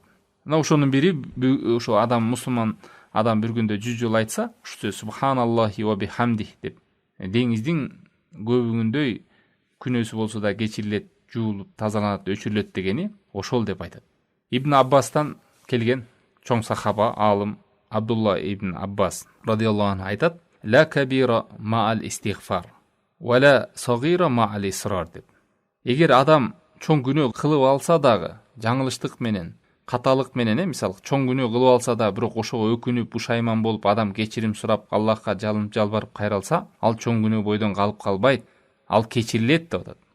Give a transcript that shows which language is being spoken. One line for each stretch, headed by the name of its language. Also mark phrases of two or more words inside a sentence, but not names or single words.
Kyrgyz: Ошонун бири, ошо мусулман адам бир күндө 100 жолу айтса, ушу
Arabic: سبحان الله وبحمده
Kyrgyz: деп, деңиздин көбүгүндөй күнөөсү болсо да кечирилет жуулуп тазаланат, өчүрүлөт дегени ошол деп айтат. Ибн Аббастан келген чоң сахаба, алым Абдулла ибн Аббас
Arabic: رضي الله عنه
Kyrgyz: айтат:
Arabic: "لا كبيرة مع الاستغفار, ولا صغيرة مع الإصرار" деп.
Kyrgyz: Эгер адам чоң күнөө кылып алса дагы, жаңылыштык менен, каталык менен, мисалы чоң күнөө кылып алса да, бирок ошого өкүнүп, пушайман болуп, адам кечирим сурап, Аллахка жалынып жалбарып кайралса, ал чоң күнөө бойдон калып калбайт, ал кечирилет деп атат.